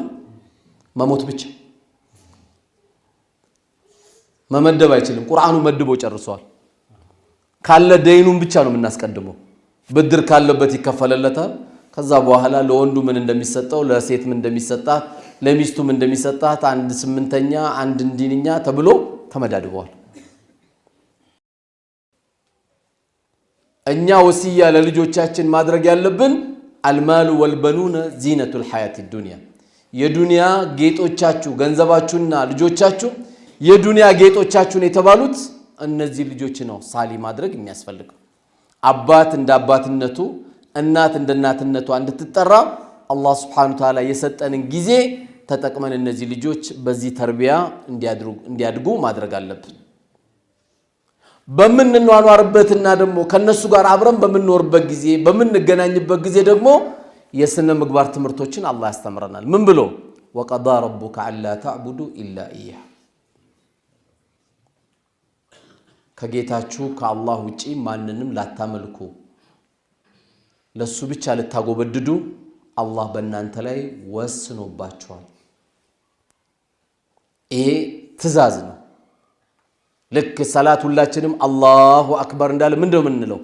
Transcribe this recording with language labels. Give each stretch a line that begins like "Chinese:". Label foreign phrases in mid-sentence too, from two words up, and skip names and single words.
Amharic: መሞት ብቻ። መመደብ አይችልም። ቁርአኑ መድቦ ጨርሷል። ካለ ደይኑን ብቻ ነው የምናስቀድመው። ብድር ካለበት ይከፈለለታል። ከዛ በኋላ ለወንዱ ምን እንደሚሰጠው ለሴት ምን እንደሚሰጣት ለሚስቱ ምን እንደሚሰጣት አንድ 8ኛ አንድ እንዲንኛ ተብሎ ተመዳድበዋል። እኛ ወሲያ ለልጆቻችን ማድረግ ያለብን
Arabic: المال والبنون زينة الحياة الدنيا
Amharic: የዱንያ ጌጦቻችሁ ገንዘባችሁና ልጆቻችሁ የዱንያ ጌጦቻችሁን የተባሉት እነዚህ ልጆች ነው ሳሊ ማድረግ የሚያስፈልገው። አባት እንደ አባትነቱ እናት እንደ እናትነቱ እንድትጠራ አላህ
Arabic: سبحانه وتعالى
Amharic: የሰጠንን ጊዜ ተጠቅመን እነዚህ ልጆች በዚህ ተርቢያ እንዲያድጉ ማድረግ አለብን። በመንኗኗርበትና ደግሞ ከነሱ ጋር አብረን በመንኖርበት ጊዜ በመንገናኝበት ጊዜ ደግሞ የስነ ምግባር ትምህርቶችን አላህ ያስተምረናል። ምን ብሎ
Arabic: وقضى ربك الا تعبدوا الا اياه
Amharic: ከጌታችሁ ከአላህ ውጪ ማንንም ላታመልኩ ለሱ ብቻ ልታጎበድዱ አላህ በእናንተ ላይ ወስኖባችኋል። ይሄ ትእዛዝ ነው። ልክ ሰላት ሁላችንም
Arabic: الله أكبر
Amharic: እንዳለ ምንድነው የምንለው?